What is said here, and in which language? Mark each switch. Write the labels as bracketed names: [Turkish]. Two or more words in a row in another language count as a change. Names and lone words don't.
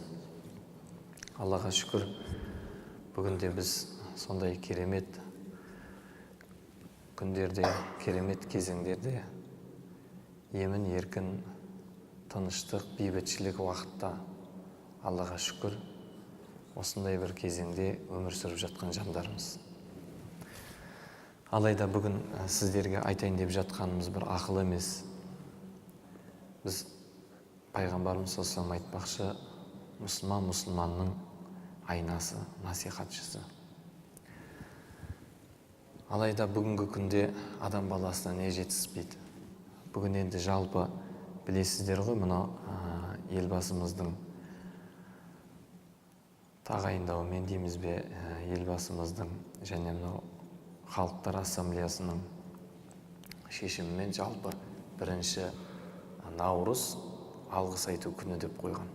[Kazakh] Аллаға шүкір, бүгінде біз сондай керемет күндерде, керемет кезеңдерде, емін еркін, тыныштық, бейбітшілік уақытта, Аллаға шүкір, осындай бір кезеңде өмір сүріп жатқан жандармыз. Алайда бүгін сіздерге айтайын деп жатқанымыз бір ақыл емес. Біз пайғамбарымыз [Arabic] صلى الله عليه وسلم [Kazakh] айтпақшы, мұсылманның айнасы, насихатшысы. Алайда бүгінгі күнде адам баласына не жетіспейді. Бүгін енді жалпы білесіздер ғой, мына елбасымыздың тағайындауымен дейміз бе, елбасымыздың және мынау Халықтар Ассамблеясының шешімімен жалпы бірінші наурыз алғыс айту күні деп қойған.